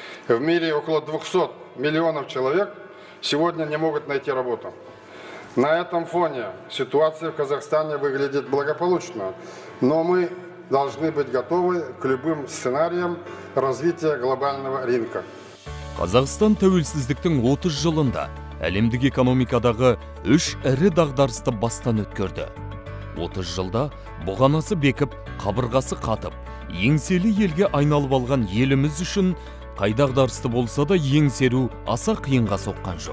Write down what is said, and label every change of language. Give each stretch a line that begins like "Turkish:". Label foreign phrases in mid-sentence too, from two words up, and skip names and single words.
Russian: В мире около 200 миллионов человек сегодня не могут найти работу. На этом фоне ситуация в Казахстане выглядит благополучно, но мы должны быть готовы к любым сценариям развития глобального рынка.
Kazakh: Қазақстан тәуелсіздіктің 30 жылында әлемдік экономикадағы 3 ірі дағдарысты бастан өткерді. 30 жылда бұғанасы бекіп, қабырғасы қатып, еңселі елге айналып алған еліміз үшін қай дағдарысты болса да еңсеру аса қиынға соққан жоқ.